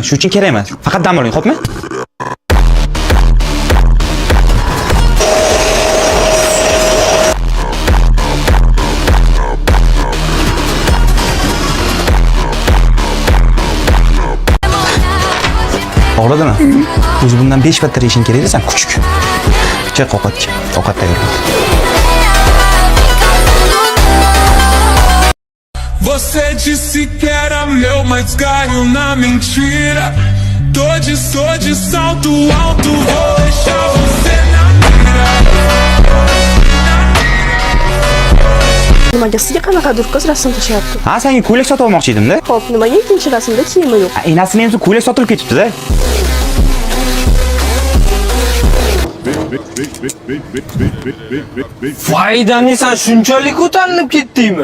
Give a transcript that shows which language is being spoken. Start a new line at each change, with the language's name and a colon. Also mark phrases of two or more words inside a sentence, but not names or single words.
Uzbek: Shu uchun kerak emas. Faqat dam oling, xo'pmi? Og'radimi? O'zi bundan 5 batta yeyishing kerak edi, sen kuchuk. Chiq ovqatga. Ovqat tayyorla.
Portuguese: Você disse que era meu, mas caiu na mentira. Tô de salto alto, vou deixar você na mira.
Uzbek: Nimaga sizga qanaqadir qiz rasm tashyapti? Ha, senga ko'ylak sotib olmoqchi edim-da. Xo'p, nimaga ikkinchi rasmda kiyimi yo'q? Enasini endi ko'ylak sotilib ketibdi-da. Foydani sen shunchalik ko'tarilib ketdingmi?